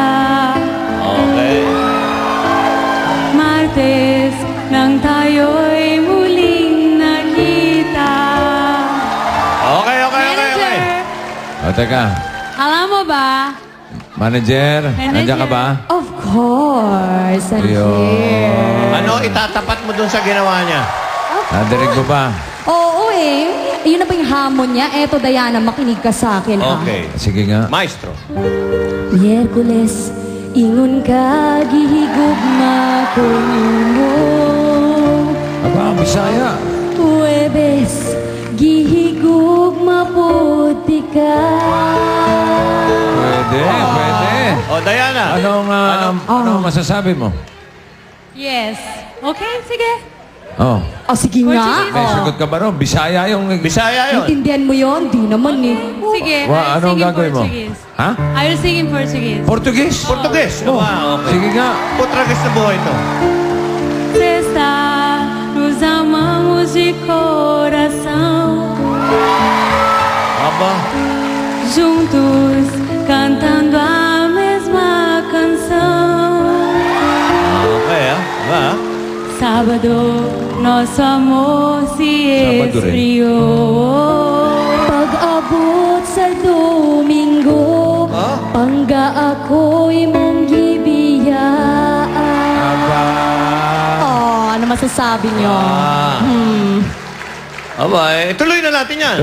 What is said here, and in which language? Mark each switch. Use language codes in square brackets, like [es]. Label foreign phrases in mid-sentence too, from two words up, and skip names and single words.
[tl] Okay. Martes nang tayo'y muling nakita. Okay. Manager, Teka. alam mo ba? Manager, nandiyan ka ba? [en] Of course, I'm [tl] Ayun. [en] here. [tl] Ano itatapat mo dun sa ginawa niya? Nadinig mo ba? Oo eh. Yun na ba yung hamon niya? Eto, Diana, makinig ka sa akin. Okay. Sige nga. Maestro. [ceb] Miyerkules, ingon ka, gihigugma ko mo. [tl] Aba, Bisaya. [ceb] Huwebes, gihigugma puti ka. [tl] Pwede Pwede, pwede. O, Diana. Anong masasabi mo? [en] Yes. Okay, [tl] sige. Oh. O, sige nga. Portuguese. May sagot ka ba ron? Bisaya yung... Bisaya yun. Intindihan mo yon? Di naman eh. Sige, Wa, [en] I'll [tl] anong [en] sing in [tl] gagawin mo? Portuguese. Ha? [en] I'll sing in Portuguese. [tl] Portuguese? Portugues. Oh. [en] Wow, okay. [tl] Sige nga. Portugues na buhay ito. [pt] Sexta, nos amamos de coração, [tl] Aba. [pt] juntos cantando a mesma canção. [tl] Okay, Ba? [pt] Sábado, nosso amor se [tl] Sábado rin. [pt] esfriou. [ceb] Pag-abot sa Domingo, pangga ako'y mong gibiyaan. [tl] Aba. Oh, ano masasabi niyo? Aba, tuloy na natin yan.